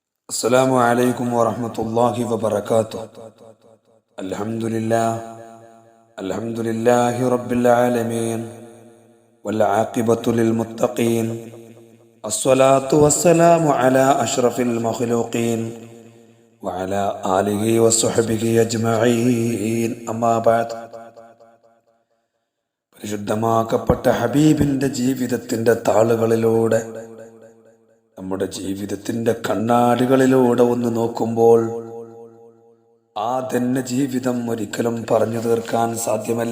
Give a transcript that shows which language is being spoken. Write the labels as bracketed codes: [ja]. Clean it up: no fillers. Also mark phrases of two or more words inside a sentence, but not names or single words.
[ar] السلام عليكم ورحمة الله وبركاته. الحمد لله رب العالمين والعاقبة للمتقين. الصلاة والسلام على أشرف المخلوقين وعلى آله وصحبه أجمعين. أما بعد. [ml] പരിശുദ്ധമാക്കപ്പെട്ട ഹബീബിന്റെ ജീവിതത്തിന്റെ താളുകളിലൂടെ, നമ്മുടെ ജീവിതത്തിന്റെ കണ്ണാടികളിലൂടെ ഒന്ന് നോക്കുമ്പോൾ ആ തന്നെ ജീവിതം ഒരിക്കലും പറഞ്ഞു തീർക്കാൻ സാധ്യമല്ല.